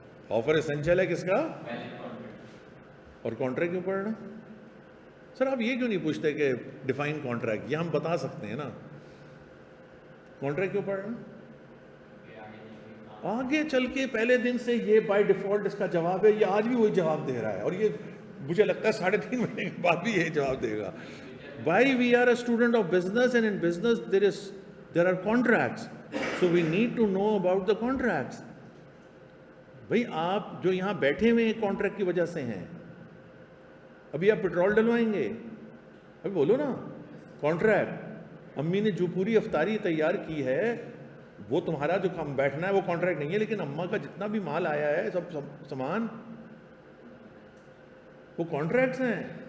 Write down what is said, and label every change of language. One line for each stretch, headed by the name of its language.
Urdu: Offer essential ہے کس کا؟ اور کانٹریکٹ کیوں پڑھنا؟ سر آپ یہ کیوں نہیں پوچھتے کہ ڈیفائن کانٹریکٹ؟ یہ ہم بتا سکتے ہیں نا. کانٹریکٹ کیوں پڑھنا؟ آگے چل کے پہلے دن سے یہ بائی ڈیفالٹ اس کا جواب ہے. یہ آج بھی وہی جواب دے رہا ہے, اور یہ مجھے لگتا ہے 3.5 مہینے کے بعد بھی یہی جواب دے گا.
English: Why we are a student of business, and in business there are contracts, so we need to know about the contracts.
Urdu: بھائی آپ جو یہاں بیٹھے ہوئے ہیں کانٹریکٹ کی وجہ سے ہیں. ابھی آپ پیٹرول ڈلوائیں گے, ابھی بولو نا کانٹریکٹ. امی نے جو پوری افطاری تیار کی ہے وہ تمہارا جو کام بیٹھنا ہے وہ کانٹریکٹ نہیں ہے, لیکن اماں کا جتنا بھی مال آیا ہے سب سامان وہ کانٹریکٹس ہیں.